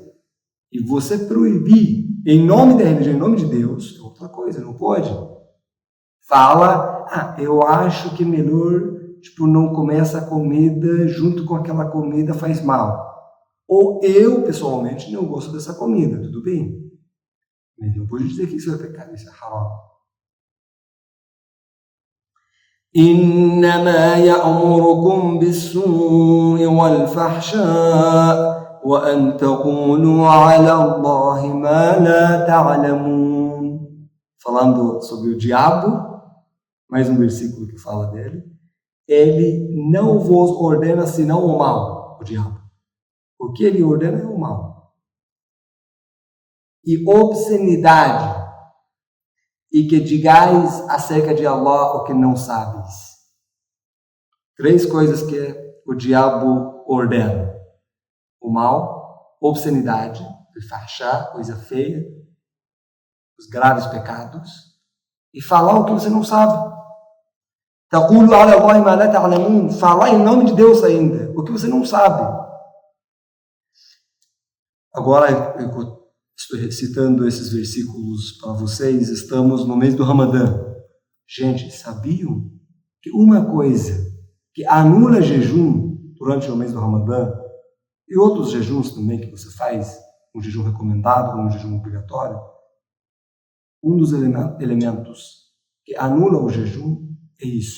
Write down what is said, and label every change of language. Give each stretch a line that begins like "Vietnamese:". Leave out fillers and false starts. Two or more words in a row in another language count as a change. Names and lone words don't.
Portuguese: E você proibir em nome da religião, em nome de Deus, é outra coisa, não pode. Fala, eu acho que é melhor, não comer essa comida junto com aquela comida faz mal. Ou eu, pessoalmente, não gosto dessa comida, tudo bem. Mas não pode dizer que isso é pecado, isso é haram.
Arabic: إنما يأمركم بالسوء والفحشاء وأن تقولوا على الله ما لا تعلمون.
Portuguese: Falando sobre o diabo, mais um versículo que fala dele. Ele não vos ordena senão o mal, o diabo. O que ele ordena é o mal. E obscenidade. E que digais acerca de Allah o que não sabes. 3 coisas que o diabo ordena. O mal, obscenidade, fahshá, coisa feia, os graves pecados, e falar o que você não sabe.
Arabic: تقولوا على الله ما لا تعلمون,
Portuguese: falar em nome de Deus ainda, o que você não sabe. Agora, eu estou recitando esses versículos para vocês, estamos no mês do Ramadã. Gente, sabiam que uma coisa que anula jejum durante o mês do Ramadã, e outros jejuns também que você faz, um jejum recomendado, um jejum obrigatório, um dos elementos que anula o jejum é isso.